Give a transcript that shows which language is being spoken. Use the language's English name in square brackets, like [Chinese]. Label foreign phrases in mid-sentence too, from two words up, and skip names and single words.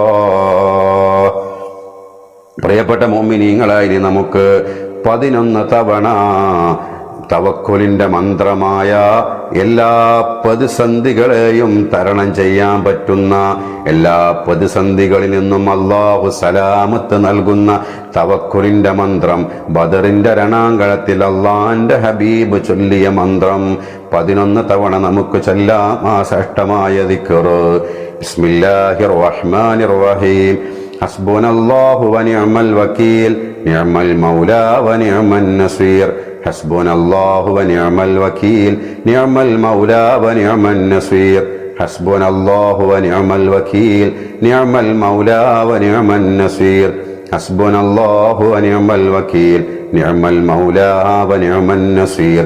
[Malayalam] പ്രിയപ്പെട്ട മുഅ്മിനീങ്ങളായി നമുക്ക് 11 തവണ തവക്കുലിന്റെ മന്ത്രമായ എല്ലാ പ്രതിസന്ധികളെയും തരണം ചെയ്യാൻ പറ്റുന്ന, എല്ലാ പ്രതിസന്ധികളിൽ നിന്നും അല്ലാഹു സലാമത്ത് നൽകുന്ന തവക്കുലിന്റെ മന്ത്രം, ബദറിന്റെ രണാങ്കണത്തിൽ അള്ളാന്റെ ഹബീബ് ചൊല്ലിയ മന്ത്രം 11 തവണ നമുക്ക് ചൊല്ലാം. ആ ശ്രേഷ്ഠമായ ദിക്ർ [Arabic] بسم الله الرحمن الرحيم. حسبنا الله ونعم الوكيل نعم المولى ونعم النصير. حسبنا الله ونعم الوكيل نعم المولى ونعم النصير. حسبنا الله ونعم الوكيل نعم المولى ونعم النصير. حسبنا الله ونعم الوكيل نعم المولى ونعم النصير.